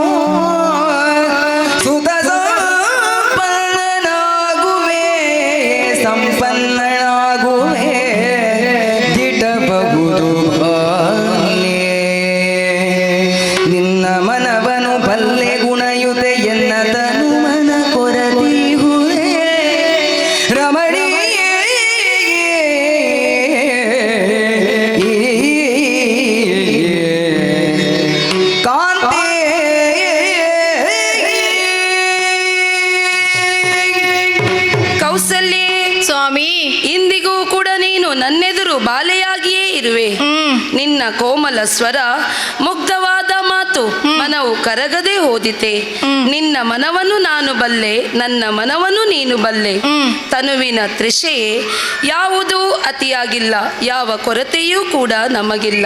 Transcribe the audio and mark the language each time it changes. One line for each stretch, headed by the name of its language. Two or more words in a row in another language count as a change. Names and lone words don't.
Kannada: ಸುತ ಸಂಪನ್ನನಾಗುವೆ, ಸಂಪನ್ನನಾಗುವೆ ದಿಟಬಹುದು ಬಾಲೆ, ನಿನ್ನ ಮನವನು ಬಲ್ಲೆ ಗುಣಯುತೆ, ಎನ್ನ ತನು ಮನ ಕೊರದಿಹುದೇ ರಮಣೀಯೇ, ಕಾಂತೆ ಕೌಸಲ್ಯೆ, ಸ್ವಾಮಿ. ಇಂದಿಗೂ ಕೂಡ ನೀನು ನನ್ನೆದುರು ಬಾಲೆಯಾಗಿಯೇ ಇರುವೆ. ನಿನ್ನ ಕೋಮಲ ಸ್ವರ, ಮುಗ್ಧವಾದ ಮಾತು ಮನವು ಕರಗದೆ ಹೋದಿತೆ. ನಿನ್ನ ಮನವನ್ನು ನಾನು ಬಲ್ಲೆ, ನನ್ನ ಮನವನ್ನು ನೀನು ಬಲ್ಲೆ. ತನುವಿನ ತೃಷೆಯೇ ಯಾವುದೂ ಅತಿಯಾಗಿಲ್ಲ, ಯಾವ ಕೊರತೆಯೂ ಕೂಡ ನಮಗಿಲ್ಲ.